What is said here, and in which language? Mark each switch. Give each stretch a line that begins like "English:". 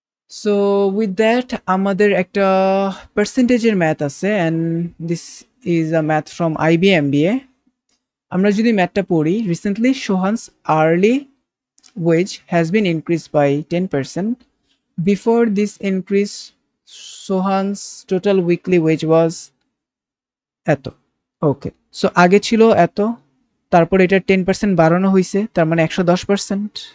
English: so with that
Bangla: আমাদের একটা পার্সেন্টেজের math আছে,
English: And this is a math from IBMBA।
Bangla: আমরা যদি ম্যাথটা পড়ি,
English: Recently Sohan's early wage has been increase by 10%. Before this increase, Sohan's total weekly wage was
Bangla: এত। ওকে, so আগে ছিল এত, তারপর এটা 10% বাড়ানো হয়েছে, তার মানে 110%।